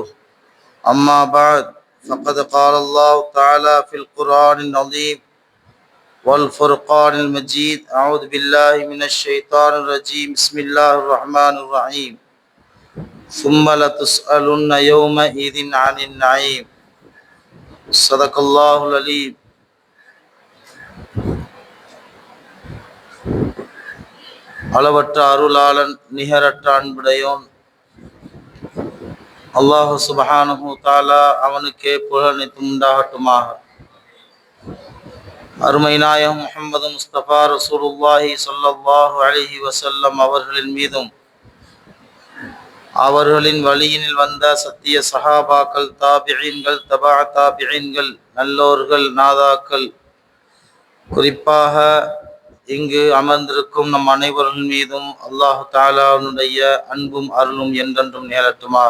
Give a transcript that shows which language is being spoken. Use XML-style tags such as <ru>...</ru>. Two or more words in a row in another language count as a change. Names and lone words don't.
<ar>أما بعد، فقد قال الله تعالى في القرآن العظيم والفرقان المجيد: أعوذ بالله من الشيطان الرجيم. بسم الله الرحمن الرحيم. ثم لتسألن يومئذ عن النعيم. صدق الله العليم.</ar> <ta>அளவற்ற அருளாளன் நிகரற்ற அன்புடையோன்</ta> <ar>الله سبحانه تعالى</ar> <ta>அவனுக்கே புகழ் அனைத்தும் உண்டாகட்டுமாக. அருமை நாயகம் முஹம்மது முஸ்தபா</ta> <ar>رسول الله صلى الله عليه وسلم</ar> <ta>அவர்களின் மீதும் அவர்களின் வழியினில் வந்த சத்திய சஹாபாக்கள், தாபிஈன்கள், தபா தாபிஈன்கள், நல்லோர்கள், நாதாக்கள், குறிப்பாக இங்கு அமர்ந்திருக்கும் நம் அனைவர்கள் மீதும் அல்லாஹு தஆலாவுடைய அன்பும் அருளும் என்றென்றும் நேரட்டுமாக.</ta>